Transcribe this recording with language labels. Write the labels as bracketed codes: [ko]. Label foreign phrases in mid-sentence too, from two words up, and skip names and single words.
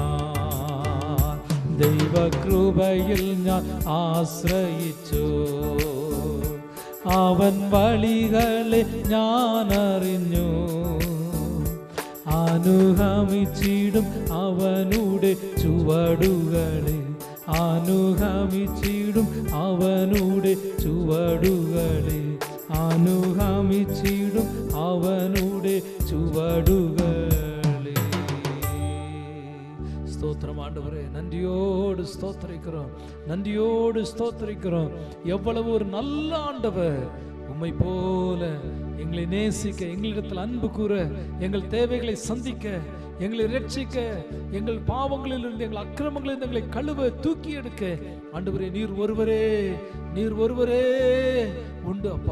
[ml] ദൈവകൃപയിൽ ഞാൻ ആശ്രയിച്ചു അവൻ വഴികളെ ഞാൻ അറിഞ്ഞു അനുഗമിച്ചിടും അവനുടെ ചുവടുകളെ അനുഗമിച്ചിടും അവനുടെ ചുവടുകളെ അനുഗമിച്ചിടും അവനുടെ ചുവടുകളെ. [ta] ஸ்தோத்திரம் ஆண்டவரே, நன்றியோடு ஸ்தோத்திரிக்கிறோம், நன்றியோடு ஸ்தோத்திரிக்கிறோம். எவ்வளவு ஒரு நல்ல ஆண்டவர், உம்மை போல எங்களை நேசிக்க, எங்களிடத்தில் அன்பு கூற, எங்கள் தேவைகளை சந்திக்க, எங்களை ரட்சிக்க, எங்கள் பாவங்களிலிருந்து எங்கள் அக்கிரமங்களிலிருந்து எங்களை கழுவ தூக்கி எடுக்க ஆண்டவரே நீர் ஒருவரே, நீர் ஒருவரே உண்டு அப்பா.